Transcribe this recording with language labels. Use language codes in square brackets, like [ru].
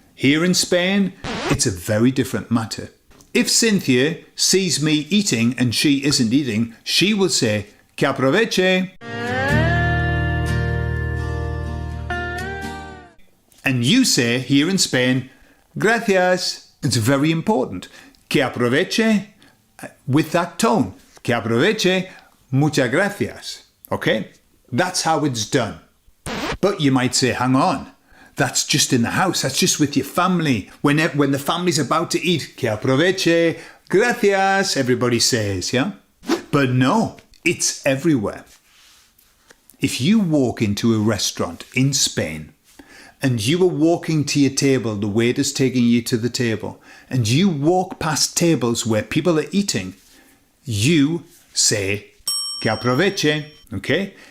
[en] Here in Spain, it's a very different matter. If Cynthia sees me eating and she isn't eating, she will say, [es] que aproveche. [en] And you say, here in Spain, gracias. It's very important. [es] Que aproveche, [en] with that tone. [es] Que aproveche, muchas gracias. [en] Okay? That's how it's done. But you might say, hang on. That's just in the house. That's just with your family. When the family's about to eat, [es] que aproveche, gracias, [en] everybody says, yeah? But no, it's everywhere. If you walk into a restaurant in Spain and you are walking to your table, the waiter's taking you to the table, and you walk past tables where people are eating, you say, [es] que aproveche, [en] okay?